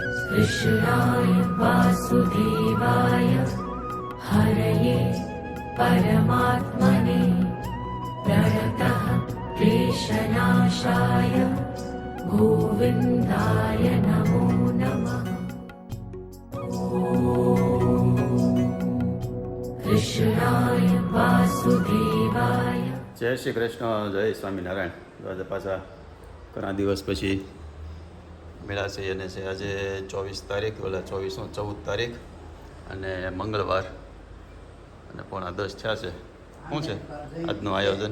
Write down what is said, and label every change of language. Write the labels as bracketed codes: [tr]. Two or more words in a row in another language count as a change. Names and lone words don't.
[sa] कृष्णाय वासुदेवाय हरये परमात्मने प्रणतः क्लेशनाशाय गोविन्दाय नमो नमः। कृष्णाय वासुदेवाय। [gu] જય શ્રી કૃષ્ણ, જય સ્વામિનારાયણ. આજે પાછા ઘણા દિવસ પછી મેળા છે અને છે આજે 24 તારીખ, ઓલા 14 તારીખ અને મંગળવાર અને 9:45 થયા છે. શું છે આજનું આયોજન?